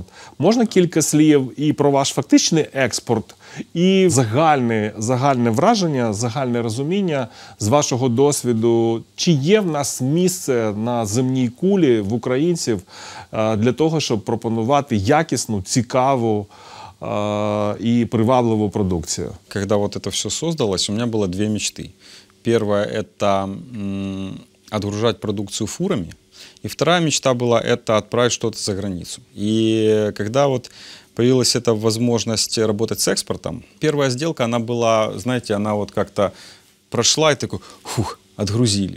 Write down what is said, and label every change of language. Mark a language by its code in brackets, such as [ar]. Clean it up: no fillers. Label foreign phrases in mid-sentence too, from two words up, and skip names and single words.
[uk] Можна кілька слів і про ваш фактичний експорт, і загальне враження, загальне розуміння з вашого досвіду, чи є в нас місце на земній кулі в українців для того, щоб пропонувати якісну, цікаву [ru] и привабливую продукцию? Когда вот это все создалось, у меня было 2 мечты. Первая – это отгружать продукцию фурами. И вторая мечта была – это отправить что-то за границу. И когда вот появилась эта возможность работать с экспортом, первая сделка, она была, знаете, она вот как-то прошла и такой, фух, отгрузили.